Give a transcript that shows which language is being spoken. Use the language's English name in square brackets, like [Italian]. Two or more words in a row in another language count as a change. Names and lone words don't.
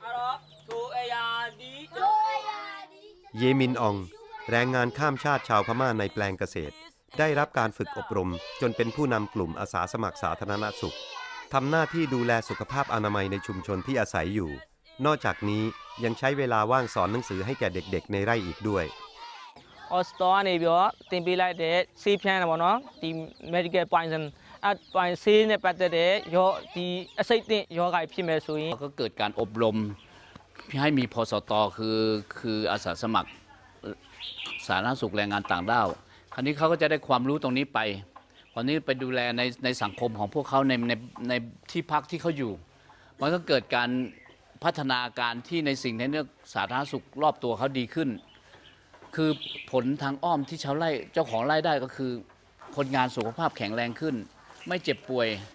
[Thai] เยมินอองแรงงานข้ามชาติชาวพม่าในแปลงเกษตรได้รับการฝึกอบรมจนเป็นผู้นำกลุ่มอาสาสมัครสาธารณสุขทำหน้าที่ดูแลสุขภาพอนามัยในชุมชนที่อาศัยอยู่นอกจากนี้ยังใช้เวลาว่างสอนหนังสือให้แก่เด็กๆในไร่อีกด้วย [Burmese] ออสตอနေပြီးတော့တင်ပေးလိုက်တဲ့ဆေးဖြန်းတယ်ပေါ့နော်ဒီ [English] medical poison [Burmese] ပိုင်ဆေးနဲ့ပတ်သက်တဲ့ရောဒီအဆိပ်သင့်ယောဂါဖြစ်မဲ့ဆိုရင် [Thai] ก็เกิดการอบรมให้มีพสตคืออาสาสมัครสาธารณสุขแรงงานต่างด้าวคราวนี้เขาก็จะได้ความรู้ตรงนี้ไปวันนี้ไปดูแลในสังคมของพวกเขาในที่พักที่เขาอยู่มันก็เกิดการพัฒนาการที่ในสิ่งในเรื่องสาธารณสุขรอบตัวเขาดีขึ้นคือผลทางอ้อมที่ชาวไร่เจ้าของไร่ได้ก็คือคนงานสุขภาพแข็งแรงขึ้นไม่เจ็บป่วย